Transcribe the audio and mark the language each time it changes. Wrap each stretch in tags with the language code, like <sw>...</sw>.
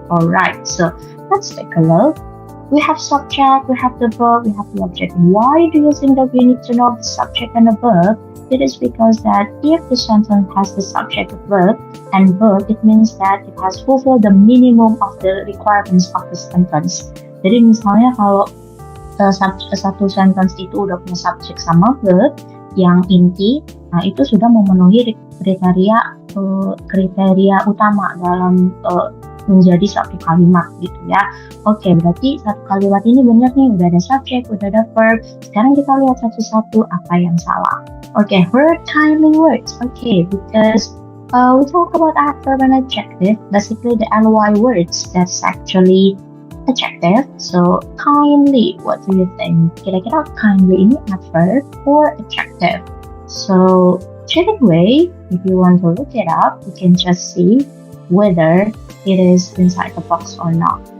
<en>Alright, so let's take a look. We have subject, we have the verb, we have the object. Why do you think that we need to know the subject and the verb? It is because that if the sentence has the subject, verb, and verb, it means that it has fulfilled the minimum of the requirements of the sentence.</en> <id>Jadi misalnya kalau satu sentence itu udah punya subjek sama verb yang inti, nah itu sudah memenuhi kriteria utama dalam menjadi satu kalimat gitu ya. Oke, berarti satu kalimat ini benar nih, udah ada subjek, udah ada verb. Sekarang kita lihat satu-satu apa yang salah.</id> <en>Oke, word timely words. Okay, because we talk about adverb and adjective, basically the ly words that's actually adjective. So kindly, what do you think?</en> <id>Kira-kira kindly ini adverb or adjective?</id> <en>So straight away, if you want to look it up, you can just see whether it is inside the box or not.</en>